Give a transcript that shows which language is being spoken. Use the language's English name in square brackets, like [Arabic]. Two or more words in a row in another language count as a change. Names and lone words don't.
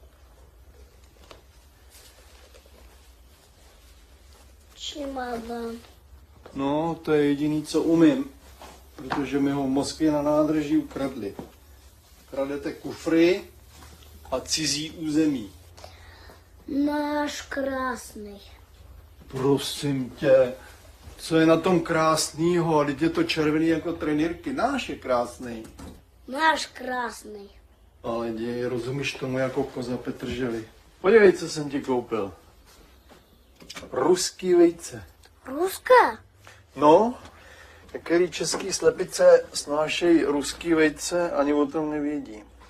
[Russian] Чемодан. [Czech] No, to je jediný, co umím, protože mi ho v Moskvě na nádraží ukradli. Kradete kufry a cizí území. [Russian] Наш красный. [Czech] Prosím tě, co je na tom krásnýho? Teď je to červený jako trenýrky. Náš je krásný. [Russian] Наш красный. [Czech] Ale děj, rozumíš tomu jako koza Petrželi. Podívej, co jsem ti koupil. Ruský vejce. [Russian] Русская? [Czech] No, některý český slepice snášejí ruský vejce, ani o tom nevědí.